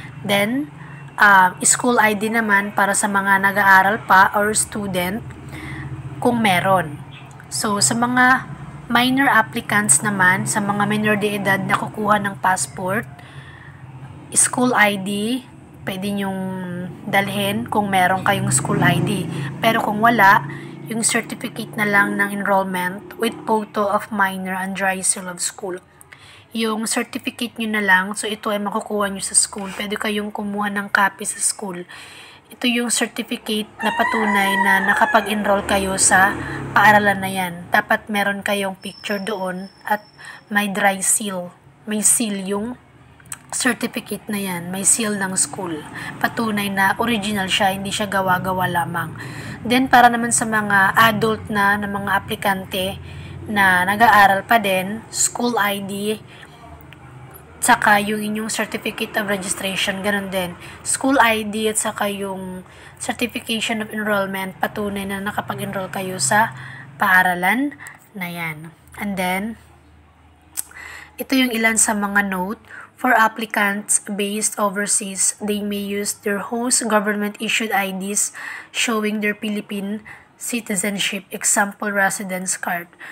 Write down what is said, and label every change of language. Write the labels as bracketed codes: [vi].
[tl] Then, school ID naman para sa mga nag-aaral pa or student kung meron. So, sa mga minor applicants naman, sa mga minor de edad na kukuha ng passport, school ID, pwede nyong dalhin kung meron kayong school ID. Pero kung wala, yung certificate na lang ng enrollment [en] with photo of minor and dry seal of school. [tl] Yung certificate nyo na lang, so ito ay makukuha nyo sa school. Pwede kayong kumuha ng copy sa school. Ito yung certificate na patunay na nakapag-enroll kayo sa paaralan na yan. Dapat meron kayong picture doon at may dry seal. May seal yung certificate na yan. May seal ng school. Patunay na original siya, hindi siya gawa-gawa lamang. Then para naman sa mga adult na mga aplikante na nag-aaral pa din, school ID, saka yung inyong certificate of registration, ganun din. School ID at saka yung certification of enrollment, patunay na nakapag-enroll kayo sa paaralan na yan. And then, ito yung ilan sa mga note. [en] For applicants based overseas, they may use their host government-issued IDs showing their Philippine citizenship, example residence card.